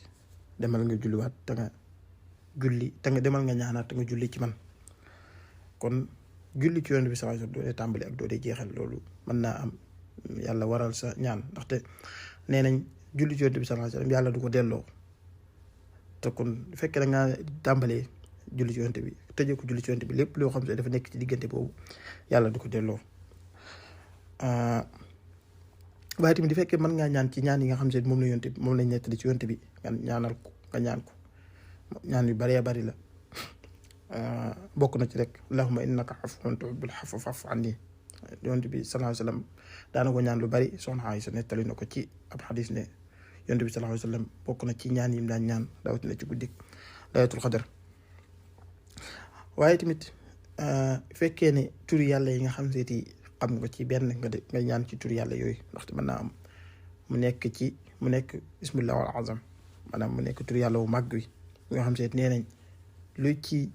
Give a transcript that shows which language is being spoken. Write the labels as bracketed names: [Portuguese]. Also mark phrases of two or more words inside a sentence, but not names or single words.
[Wolof] demal nga julliwaat te nga demal nga ñaanaat te nga julli ci man kon julli ci yonent bi [Arabic] صلى الله عليه وسلم [Wolof] doo dee tàmbali ak doo dee jeexal loolu mën naa am yàlla waral sa ñaan ndaxte nee nañ julli ci yonent bi [Arabic] صلى الله عليه وسلم [Wolof] yàlla du ko delloo te kon bu fekkee da ngaa tàmbalee julli ci yonent bi tëjee ko julli ci yonent bi lépp loo xam ne dafa nekk ci diggante boobu yàlla du ko delloo waaye tamit di fekkee mën ngaa ñaan ci ñaan yi nga xam ne moom la yonent bi moom lañ nettali ci yonent bi nga ñaanal ko nga ñaan ko ñaan yu bëree bëri la bokk na ci rek [Arabic] اللهم إنك عفو تحب العفو فاعف عني [Wolof] yonent bi [Arabic] صلى الله عليه وسلم [Wolof] daana ko ñaan lu bari soxna Aysa nettali na ko ci ab xadis ne yonent bi [Arabic] صلى الله عليه وسلم [Wolof] bokk na ci ñaan yi mu daan ñaan rawatina ci guddi [Arabic] ليلة القدر [Wolof] waaye tamit fekkee ne turi yàlla yi nga xam seeti xam nga ci benn nga ñaan ci turi yàlla yooyu ndaxte mën naa am mu nekk [Arabic] بسم الله والأعظم [Wolof] maanaam mu nekk turi yàlla wu màgg wi nga xam seet nee nañ lu ci